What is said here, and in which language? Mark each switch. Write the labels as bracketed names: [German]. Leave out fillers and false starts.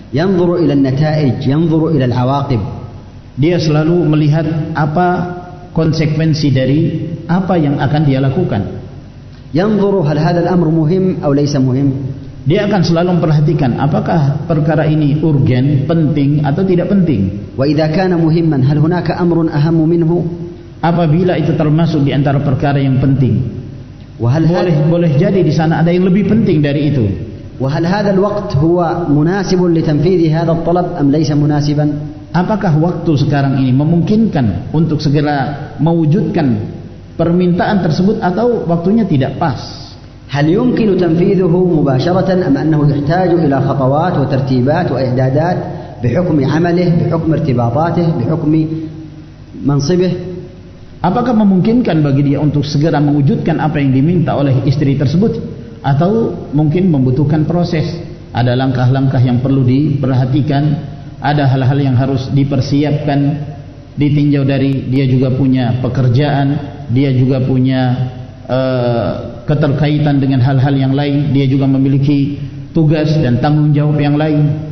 [Arabic] ينظر إلى النتائج، ينظر إلى العواقب. [Indonesian] Dia selalu melihat apa konsekuensi dari apa yang akan dia lakukan. [Arabic] ينظر هل هذا الأمر مهم أو ليس مهم. [Indonesian] Dia akan selalu memperhatikan apakah perkara ini urgen, penting atau tidak penting. [Arabic] وإذا كان مهما هل هناك أمر أهم منه. [Indonesian] Apabila itu termasuk di antara perkara yang penting, boleh jadi di sana ada yang lebih penting dari itu. [Arabic] وهل هذا الوقت هو مناسب لتنفيذ هذا الطلب أم ليس مناسبا. [Indonesian] Apakah waktu sekarang ini memungkinkan untuk segera mewujudkan permintaan tersebut atau waktunya tidak pas. [Arabic] هل يمكن تنفيذه مباشرة أم أنه يحتاج إلى خطوات وترتيبات وإعدادات بحكم عمله، بحكم ارتباطاته، بحكم منصبه. [Indonesian] Apakah memungkinkan bagi dia untuk segera mewujudkan apa yang diminta oleh istri tersebut, atau mungkin membutuhkan proses, ada langkah-langkah yang perlu diperhatikan, ada hal-hal yang harus dipersiapkan, ditinjau dari dia juga punya pekerjaan, dia juga punya keterkaitan dengan hal-hal yang lain, dia juga memiliki tugas dan tanggung jawab yang lain.